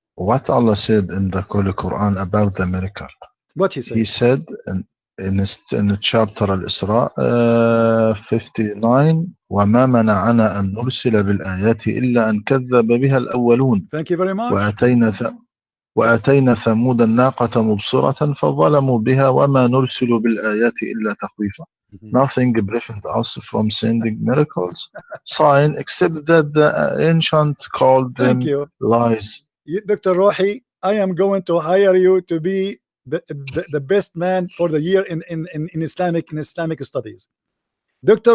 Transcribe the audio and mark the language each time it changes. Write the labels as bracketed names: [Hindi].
[English] What Allah said in the Holy Quran about the miracle? What he said? He said in chapter Al-Isra 59, [Arabic] وَمَا مَنَعَنَا أَن نُرْسِلَ بِالْآيَاتِ إِلَّا أَن كَذَّبَ بِهَا الْأَوَّلُونَ. Thank you very much. وآتينا ثمود الناقة مبصرة فظلموا بها وما نرسل بالآيات إلا تخويفا. [English] Nothing prevents us from sending miracles, sign, except that the ancient called them lies. Dr. Rohi, I am going to hire you to be the best man for the year in Islamic studies. Dr.